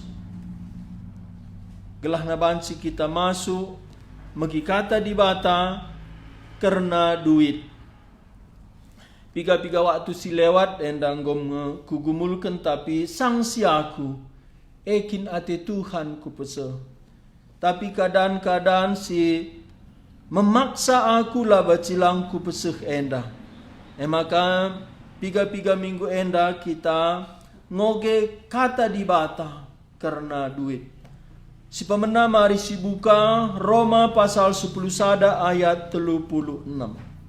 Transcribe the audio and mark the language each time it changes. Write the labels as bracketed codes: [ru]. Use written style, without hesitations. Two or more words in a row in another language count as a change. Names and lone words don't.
[btx] Gelah nabansi kita masuk megikata di bata [id] karena duit. [btx] Piga-piga waktu si lewat endang gom kugumulkan tapi sangsi aku ekin ate Tuhan ku pese. [id] Tapi kadang-kadang [btx] si memaksa aku lah bacilang ku peseh enda. Maka piga-piga minggu enda kita ngoge kata di bata [id] karena duit. [btx] Si pemena mari si buka Roma pasal 10 sada ayat 36.